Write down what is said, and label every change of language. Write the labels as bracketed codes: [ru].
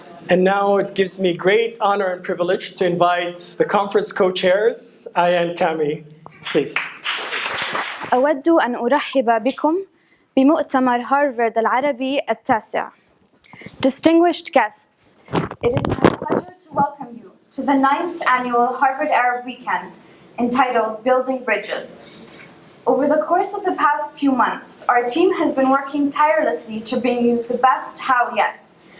[en] And now it gives me great honor and privilege to invite the conference co-chairs, Aya and Kami. Please. [ar] أود أن أرحب بكم بمؤتمر هارفارد العربي التاسع. [en] Distinguished guests, it is my pleasure to welcome you to the 9th annual Harvard Arab Weekend entitled Building Bridges. Over the course of the past few months, our team has been working tirelessly to bring you the best how yet.